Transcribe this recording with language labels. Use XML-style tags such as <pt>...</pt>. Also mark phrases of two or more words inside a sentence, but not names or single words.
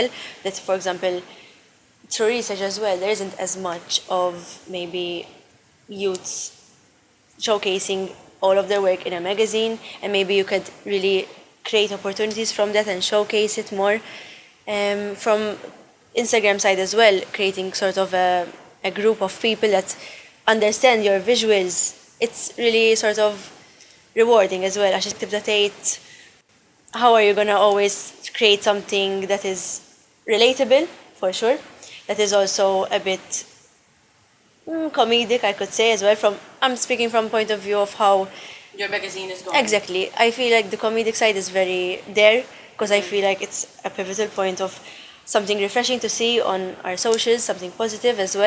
<en>That, for example, through research as well, there isn't as much of maybe youths showcasing all of their work in a magazine, and maybe you could really create opportunities from that and showcase it more. From Instagram side as well, creating sort of a group of people that understand your visuals, it's really sort of rewarding as well.</en> <mt>Għax tibda tgħid,</mt> <en>how are you going to always create something that is relatable, for sure, that is also a bit comedic, I could say as well. I'm speaking from point of view of how Your magazine is going. Exactly. I feel like the comedic side is very there because I feel like it's a pivotal point of something refreshing to see on our socials, something positive as well.</en>